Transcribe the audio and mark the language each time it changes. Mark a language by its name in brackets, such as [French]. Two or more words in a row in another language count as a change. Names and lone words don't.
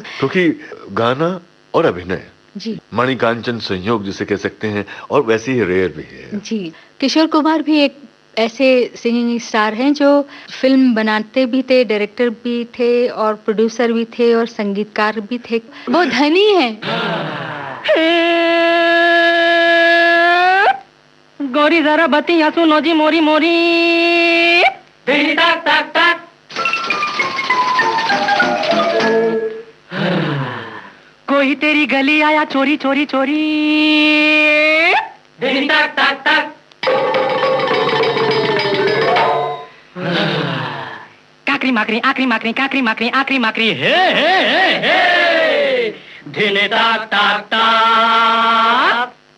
[Hindi] क्योंकि गाना और अभिनय जी मणिकांचन संयोग जिसे कह सकते हैं, और वैसे ही रेयर भी है। जी। किशोर कुमार भी एक ऐसे [English] singing star [Hindi] हैं जो फिल्म बनाते भी थे, डायरेक्टर भी थे और प्रोड्यूसर भी थे और संगीतकार भी थे। वो धनी हैं। गोरी जरा बतिया सुनो जी मोरी मोरी। टाक टाक टाक। कोई तेरी गली आया चोरी चोरी चोरी। टाक टाक टाक। काकरी माकरी आकरी माकरी काकरी माकरी आकरी माकरी। हे हे हे हे। धिने टाक टाक टाक।